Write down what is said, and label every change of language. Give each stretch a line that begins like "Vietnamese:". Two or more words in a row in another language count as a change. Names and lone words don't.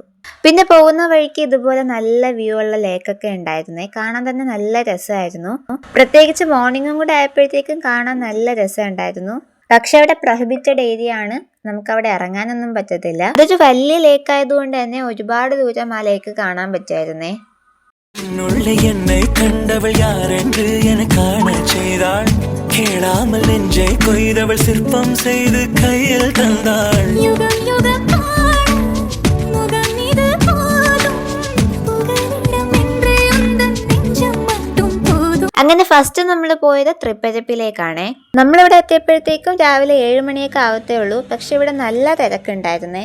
Malayalam: പിന്നെ പോകുന്ന വഴിക്ക് ഇതുപോലെ നല്ല വ്യൂ ഉള്ള ലേക്കൊക്കെ ഉണ്ടായിരുന്നേ. കാണാൻ തന്നെ നല്ല രസമായിരുന്നു. പ്രത്യേകിച്ച് മോർണിംഗും കൂടെ ആയപ്പോഴത്തേക്കും കാണാൻ നല്ല രസമുണ്ടായിരുന്നു. പക്ഷെ അവിടെ പ്രൊഹിബിറ്റഡ് ഏരിയ ആണ്, നമുക്കവിടെ ഇറങ്ങാനൊന്നും പറ്റത്തില്ല. ഇതൊരു വലിയ ലേക്ക് ആയതുകൊണ്ട് തന്നെ ഒരുപാട് ദൂരം ആ ലേക്ക് കാണാൻ പറ്റുമായിരുന്നേ.
Tamil: என்னை கண்டவள் யார் என்று என காண செய்தாள். கேளாமல் நெஞ்சை கொய்தவள் சிற்பம் செய்து கையில் தந்தாள்.
Malayalam: അങ്ങനെ ഫസ്റ്റ് നമ്മൾ പോയത് തൃപ്പരപ്പിലേക്കാണേ. നമ്മളിവിടെ എത്തിയപ്പോഴത്തേക്കും രാവിലെ 7 മണിയൊക്കെ ആവത്തേ ഉള്ളൂ. പക്ഷെ ഇവിടെ നല്ല തിരക്കുണ്ടായിരുന്നേ.